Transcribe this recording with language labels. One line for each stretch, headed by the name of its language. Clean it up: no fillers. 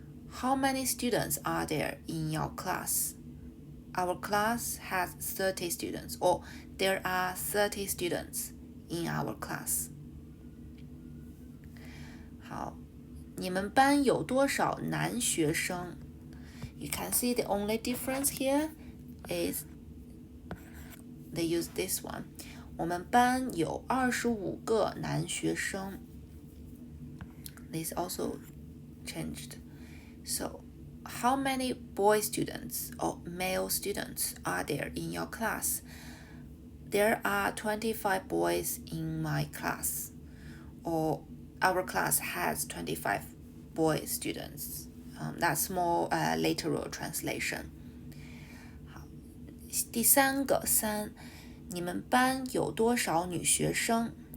English: How many students are there in your class? Our class has 30 students, or there are 30 students in our class.
Chinese: 好，你们班有多少男学生？
English: You can see the only difference here is they use this one.
Chinese: 我们班有25个男学生。
English: This also changed. So, how many boy students or male students are there in your class? There are 25 boys in my class. Or our class has 25 boy students. That's more literal translation.
Chinese: 好，第三个3，你们班有多少女学生？